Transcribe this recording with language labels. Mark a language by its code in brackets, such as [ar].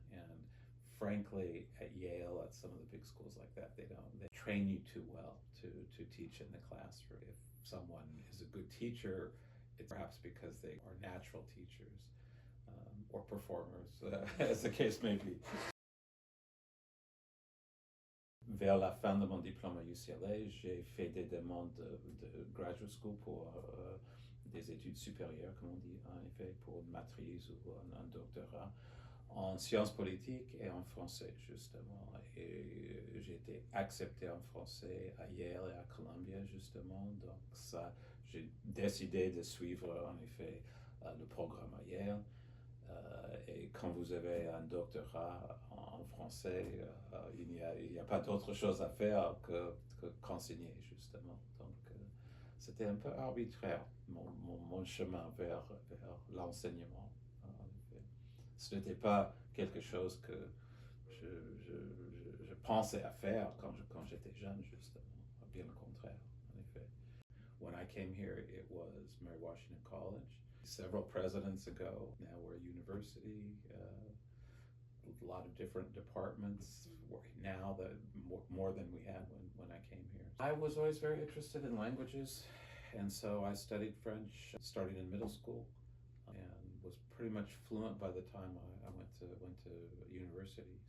[en] And frankly, at Yale, at some of the big schools like that, they train you too well to teach in the classroom. If someone is a good teacher, it's perhaps because they are natural teachers or performers, as the case may be. [fr] Vers la fin de mon diplôme à UCLA, j'ai fait des demandes de [en] graduate school [fr] pour des études supérieures, comme on dit, en effet, pour une maîtrise ou un doctorat en sciences politiques et en français, justement. Et j'ai été accepté en français à Yale et à Columbia, justement. Donc ça, j'ai décidé de suivre, en effet, le programme à Yale. Et quand vous avez un doctorat en français, il n'y a pas d'autre chose à faire que qu'enseigner, justement. Donc, c'était un peu arbitraire, mon chemin vers l'enseignement. En effet. Ce n'était pas quelque chose que je pensais à faire quand j'étais jeune, justement. Bien le contraire, en effet. [en] When I came here, it was Mary Washington College. Several presidents ago, now we're a university, a lot of different departments now, that more than we had when I came here. I was always very interested in languages, and so I studied French starting in middle school, and was pretty much fluent by the time I went to university.